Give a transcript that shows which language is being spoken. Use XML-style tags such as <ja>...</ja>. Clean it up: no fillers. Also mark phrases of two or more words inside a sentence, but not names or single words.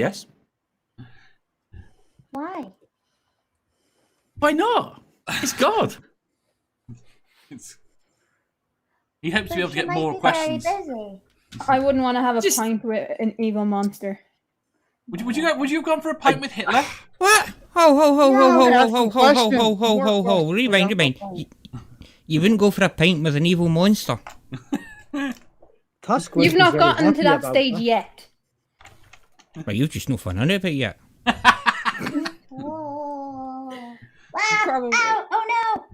<en>I would like to think yes. Why? Why not? It's God. He hopes to be able to She get might more be questions. Very busy. I wouldn't want to have a Just- pint with an evil monster. Would you have gone for a pint with Hitler? What? Ho, ho, ho, ho, No. ho, ho, Asking ho, ho, ho, questions. ho, ho, ho, ho. Rewind, rewind. You wouldn't go for a pint with an evil monster. Tusk would You've be not very gotten to happy that about stage that. yet. Well, you've just no fun on it yet. Oh. Wow. Probably. Ow. Oh no.</en>